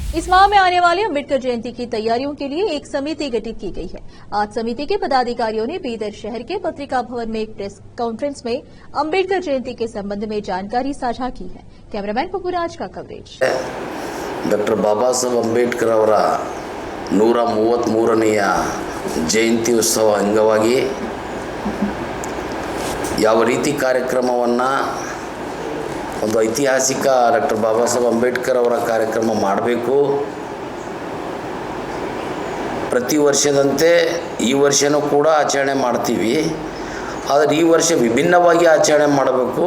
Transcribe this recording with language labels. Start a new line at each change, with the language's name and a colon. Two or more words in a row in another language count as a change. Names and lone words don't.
Hindi: इस माह में आने वाले अम्बेडकर जयंती की तैयारियों के लिए एक समिति गठित की गई है। आज समिति के पदाधिकारियों ने बीदर शहर के पत्रिका भवन में एक प्रेस कॉन्फ्रेंस में अम्बेडकर जयंती के संबंध में जानकारी साझा की है। कैमरामैन पपुराज का कवरेज।
Kannada: डॉक्टर बाबा साहेब अंबेडकर ಅವರ 133ನೇಯ ಜಯಂತಿ ಉತ್ಸವ ಅಂಗವಾಗಿ ಯಾವ ರೀತಿ ಕಾರ್ಯಕ್ರಮವನ್ನು ಒಂದು ಐತಿಹಾಸಿಕ ಡಾಕ್ಟರ್ ಬಾಬಾ ಸಾಹೇಬ್ ಅಂಬೇಡ್ಕರ್ ಅವರ ಕಾರ್ಯಕ್ರಮ ಮಾಡಬೇಕು, ಪ್ರತಿ ವರ್ಷದಂತೆ ಈ ವರ್ಷನೂ ಕೂಡ ಆಚರಣೆ ಮಾಡ್ತೀವಿ, ಆದರೆ ಈ ವರ್ಷ ವಿಭಿನ್ನವಾಗಿ ಆಚರಣೆ ಮಾಡಬೇಕು.